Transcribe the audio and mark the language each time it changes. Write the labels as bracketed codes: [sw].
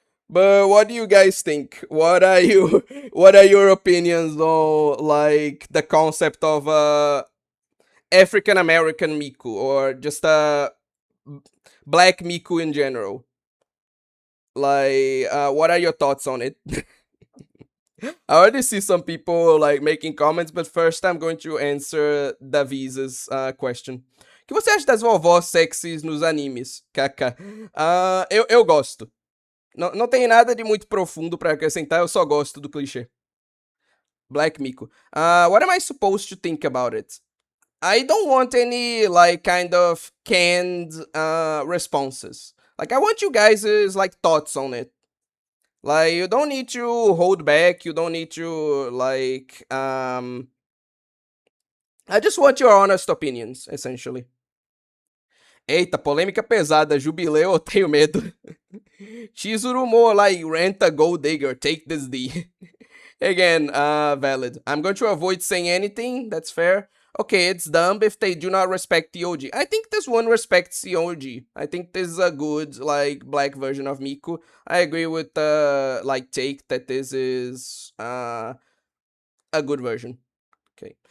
[en] But what do you guys think? What are you what are your opinions on like the concept of African American Miku or just a black Miku in general? Like, what are your thoughts on it? I already see some people like making comments, but first I'm going to answer Davisa's question. [pt] O que você acha das vovós sexys nos animes? KK. Eu gosto. Não tem nada de muito profundo pra acrescentar, eu só gosto do clichê. [en] Black Miku. What am I supposed to think about it? I don't want any like kind of canned responses. Like I want you guys' like thoughts on it. Like you don't need to hold back, you don't need to like I just want your honest opinions, essentially. [pt] Eita, polêmica pesada, jubileu, eu tenho medo. [en] Chizuru more like rent a gold digger, take this D. Again, valid. I'm going to avoid saying anything, that's fair. Okay, it's dumb if they do not respect the OG. I think this one respects the OG. I think this is a good, like, black version of Miku. I agree with the, like, take that this is, a good version. Okay.